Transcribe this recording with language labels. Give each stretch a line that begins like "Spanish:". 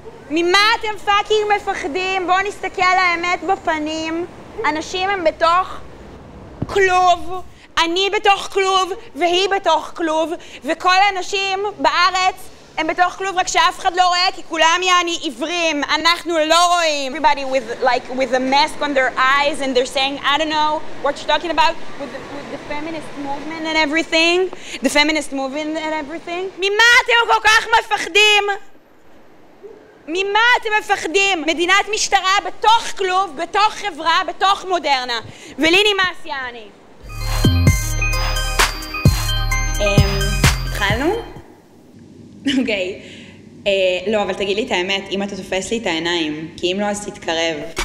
Hebrew: ממה אתם פאקינג מפחדים? בואו נסתכל על האמת בפנים. אנשים הם בתוך כלוב, אני בתוך כלוב והיא בתוך כלוב, וכל האנשים בארץ הם בתוך כלוב, רק שאף אחד לא רואה, כי כולם יעני עיוורים, אנחנו לא רואים.
English: Everybody with a mask on their eyes and they're saying, I don't know what you're talking about with the feminist movement and everything. The feminist movement and everything.
Hebrew: ממה אתם כל כך מפחדים? ממה אתם מפחדים? מדינת משטרה בתוך כלוב, בתוך חברה, בתוך מודרנה. ולי נמאס יעני. התחלנו? אוקיי. לא, אבל תגיד לי את האמת, אם אתה תופס לי את העיניים, כי אם לא אז תתקרב.